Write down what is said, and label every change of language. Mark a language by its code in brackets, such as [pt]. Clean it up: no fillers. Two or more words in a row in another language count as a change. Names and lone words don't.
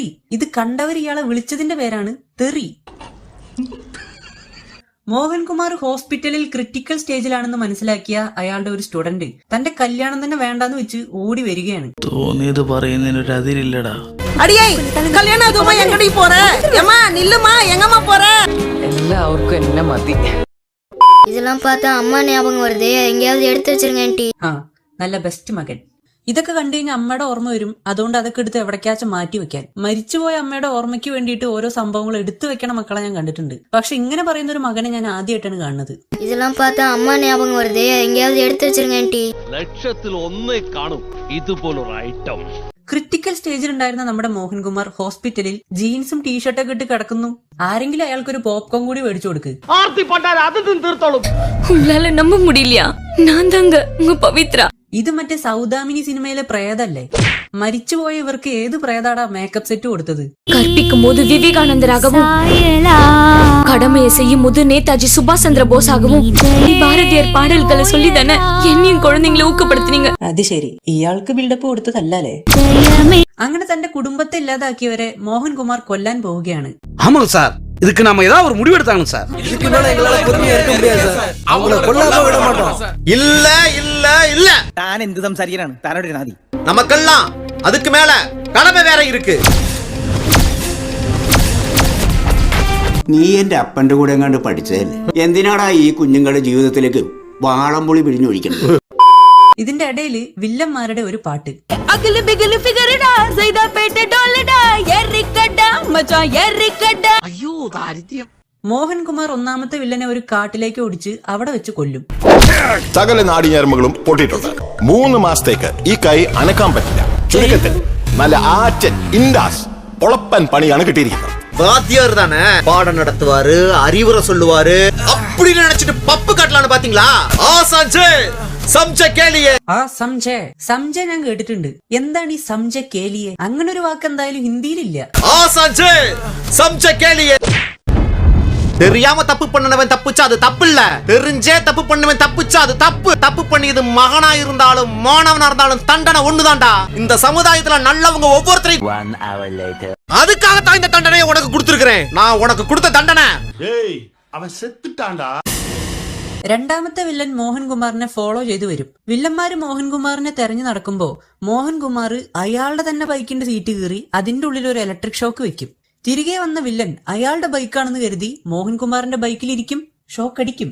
[ml] ഇത് കണ്ടവർ ഇയാളെ വിളിച്ചതിന്റെ പേരാണ് തെറി. മോഹൻകുമാർ ഹോസ്പിറ്റലിൽ ക്രിട്ടിക്കൽ സ്റ്റേജിലാണെന്ന് മനസ്സിലാക്കിയ അയാളുടെ ഒരു സ്റ്റുഡന്റ് തന്റെ കല്യാണം തന്നെ വേണ്ടാന്ന് വെച്ച് ഓടി വരികയാണ്. തോന്നിയത് പറയുന്നതിനൊരു അതിരില്ലടാ. എല്ലാവർക്കും എന്നെ മതി. [ta] இதெல்லாம் பார்த்தா அம்மா ஞாபகம் வருதே, எங்கேயாவது எடுத்து வச்சிருங்க ஆண்டி. [ml] ആ, നല്ല ബെസ്റ്റ് മകൻ. ഇതൊക്കെ കണ്ടു കഴിഞ്ഞാൽ അമ്മയുടെ ഓർമ്മ വരും. അതുകൊണ്ട് അതൊക്കെ എടുത്ത് എവിടേക്കാച്ചും മാറ്റി വെക്കാൻ. മരിച്ചുപോയ അമ്മയുടെ ഓർമ്മയ്ക്ക് വേണ്ടിയിട്ട് ഓരോ സംഭവങ്ങൾ എടുത്തു വെക്കണ മക്കളെ ഞാൻ കണ്ടിട്ടുണ്ട്. പക്ഷെ ഇങ്ങനെ പറയുന്ന ഒരു മകനെ ഞാൻ ആദ്യമായിട്ടാണ് കാണുന്നത്. [ta] இதெல்லாம் பார்த்தா அம்மா ஞாபகம் வருதே, எங்கேயாவது எடுத்து வச்சிருங்க ஆண்டி. [ml] ലക്ഷത്തിൽ ഒന്നേ കാണും ഇതുപോലൊരു ഐറ്റം. ക്രിട്ടിക്കൽ സ്റ്റേജിലുണ്ടായിരുന്ന നമ്മുടെ മോഹൻകുമാർ ഹോസ്പിറ്റലിൽ ജീൻസും ടീഷർട്ടൊക്കെ ഇട്ട് കിടക്കുന്നു. ആരെങ്കിലും അയാൾക്കൊരു പോപ്കോൺ കൂടി മേടിച്ചു കൊടുക്ക്. ആർത്തി പണ്ടാൽ അത് തീർത്തോളും. [ta] உங்களால நம்ப முடியலையா? நான் தாங்க உங்க பவித்ரா. [ml] ഇത് മറ്റേ സൗദാമിനി സിനിമയിലെ പ്രേതല്ലേ? മരിച്ചുപോയ ഇവർക്ക് ഏത് പ്രേതാടാ മേക്കപ്പ് സെറ്റ് കൊടുത്തത്? [ta] கற்பிக்கும் போது விவேகானந்தராகவும், கடமையை செய்யும் போது நேதாஜி சுபாஷ் சந்திர போஸாகவும், பாரதியார் பாடல்களை சொல்லி தானே என்னையும் குழந்தைங்களை ஊக்கப்படுத்தினீங்க. [ml] അത് ശരി, ഇയാൾക്ക് ബിൽഡപ്പ് കൊടുത്തതല്ലേ? അങ്ങനെ തന്റെ കുടുംബത്തെ ഇല്ലാതാക്കിയവരെ മോഹൻകുമാർ കൊല്ലാൻ പോവുകയാണ്. [ta] ஆமாங்க சார், இதுக்கு நாம ஏதாவது ஒரு முடிவு எடுத்தாங்க சார். இதுக்கு மேல எங்களால பொறுமையா இருக்க முடியாது சார். அவங்கள கொல்லாம விட மாட்டோம். இல்ல இல்ல இல்ல, [ml] താൻ എന്ത് സംസാരിക്കാനാണ്? താനോട് നാദി. [ta] நமக்கெல்லாம் அதுக்கு மேல கடமை வேற இருக்கு. [ml] നീ എന്റെ അപ്പന്റെ കൂടെ എങ്ങാണ്ട് പഠിച്ചതല്ലേ? എന്തിനാടാ ഈ കുഞ്ഞുങ്ങളുടെ ജീവിതത്തിലേക്ക് വാളംപുളി പിഴിഞ്ഞൊഴിക്കണം? ഇതിന്റെ ഇടയില് വില്ലന്മാരുടെ ഒരു പാട്ട്. അയ്യോ ദാരിദ്ര്യം. മോഹൻകുമാർ ഒന്നാമത്തെ വില്ലനെ ഒരു കാട്ടിലേക്ക് ഓടിച്ച് അവിടെ വെച്ച് കൊല്ലും. സകല നാടിഞരമ്പുകളും പൊട്ടിയിട്ടുണ്ട്. 3 മാസത്തേക്ക് ഈ കൈ അനക്കാൻ പറ്റില്ല. ചുരുക്കത്തിൽ നല്ല ആറ്റൻ ഇൻഡാസ് പൊളപ്പൻ പണിയാണ് കിട്ടിയിരിക്കുന്നത്. [ta] வாத்தியார் தானே பாடம் நடத்துவாரு, அறிவுரை சொல்லுவாரு. அப்படி நினைச்சிட்டு பப்பு காட்டலான்னு பாத்தீங்களா? [ml] ആ സംജയ് ഞാൻ കേട്ടിട്ടുണ്ട്. എന്താണ് ഈ സംജയ് കേലിയെ? അങ്ങനെ ഒരു വാക്ക് എന്തായാലും ഹിന്ദിയിലില്ല. [ta] தெரியாம தப்பு பண்ணவன் தப்புச்சா அது தப்பு இல்ல. தெரிஞ்சே தப்பு பண்ணவன் தப்புச்சா அது தப்பு. தப்பு பண்ணியது மகனா இருந்தாலும் மாணவனா இருந்தாலும் தண்டனை ஒண்ணுதான்டா. இந்த சமுதாயத்துல நல்லவங்க ஒவ்வொருத்தரையும் அதுக்காகத்தான் இந்த தண்டனையை உனக்கு கொடுத்திருக்கிறேன். நான் உனக்கு கொடுத்த தண்டனை. அவன் செத்துட்டான்டா. [ml] രണ്ടാമത്തെ വില്ലൻ മോഹൻകുമാറിനെ ഫോളോ ചെയ്തു വരും. വില്ലന്മാര് മോഹൻകുമാറിനെ തെരഞ്ഞു നടക്കുമ്പോ മോഹൻകുമാർ അയാളുടെ തന്നെ ബൈക്കിന്റെ സീറ്റ് കീറി അതിന്റെ ഉള്ളിൽ ഒരു ഇലക്ട്രിക് ഷോക്ക് വെക്കും. തിരികെ വന്ന വില്ലൻ അയാളുടെ ബൈക്കാണെന്ന് കരുതി മോഹൻകുമാറിന്റെ ബൈക്കിലിരിക്കും, ഷോക്ക് അടിക്കും.